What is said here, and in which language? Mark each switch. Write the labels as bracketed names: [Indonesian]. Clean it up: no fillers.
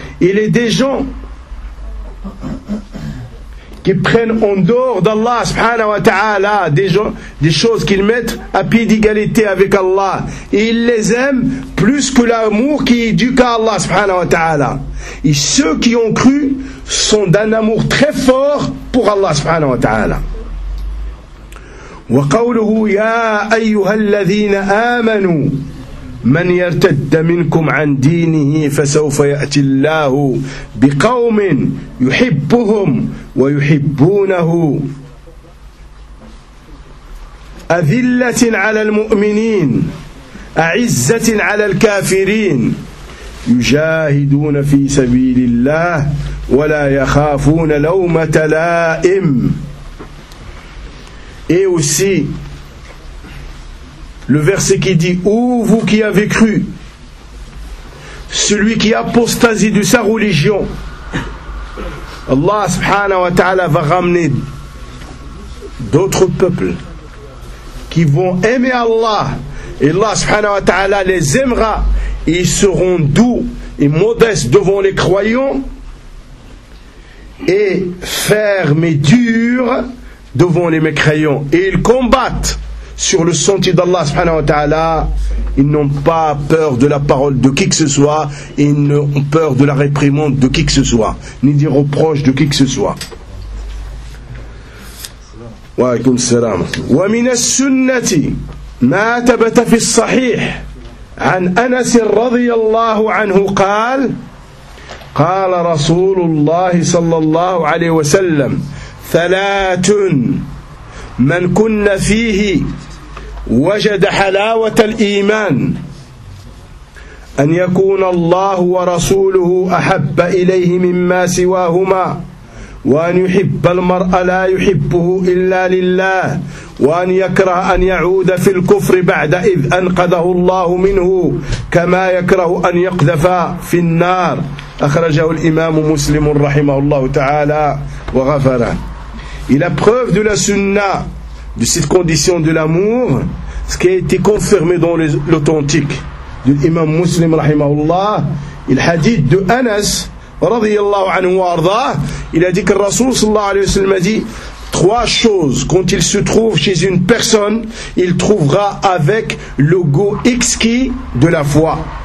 [French] Il est des gens qui prennent en dehors d'Allah subhanahu wa ta'ala des choses qu'ils mettent à pied d'égalité avec Allah, et ils les aiment plus que l'amour qui est dû qu'à Allah subhanahu wa ta'ala. Et ceux qui ont cru sont d'un amour très fort pour Allah subhanahu wa ta'ala. [Arabic] Wa qawluhu ya ayyuhal ladhina amanu من يرتد منكم عن دينه فسوف يأتي الله بقوم يحبهم ويحبونه أذلة على المؤمنين أعزة على الكافرين يجاهدون في سبيل الله ولا يخافون لومة لائم. [French] Et aussi le verset qui dit: ô vous qui avez cru, celui qui apostasie de sa religion, Allah subhanahu wa ta'ala va ramener d'autres peuples qui vont aimer Allah, et Allah subhanahu wa ta'ala les aimera, et ils seront doux et modestes devant les croyants et fermes et durs devant les mécréants, et ils combattent sur le sentier d'Allah subhanahu wa ta'ala. Ils n'ont pas peur de la parole de qui que ce soit, ils n'ont peur de la réprimande de qui que ce soit, ni des reproches de qui que ce soit. [Arabic] Wa alaykoum salam. Wa min as-sunnati ma thabata fi as-sahih an Anas radiyallahu anhu qala Rasulullah sallallahu alayhi wa sallam: ثلاث من كن فيه وجد حلاوة الإيمان: أن يكون الله ورسوله أحب إليه مما سواهما، وأن يحب المرء لا يحبه إلا لله، وأن يكره أن يعود في الكفر بعد إذ أنقذه الله منه كما يكره أن يقذف في النار. أخرجه الإمام مسلم رحمه الله تعالى وغفره. [French] Et la preuve de la sunna, de cette condition de l'amour, ce qui a été confirmé dans l'authentique de l'imam muslim rahimahullah, il a dit de Anas radiyallahu anhu arda, il a dit que le Rasoul sallallahu alayhi wa sallam a dit: trois choses, quand il se trouve chez une personne, il trouvera avec le goût exquis de la foi.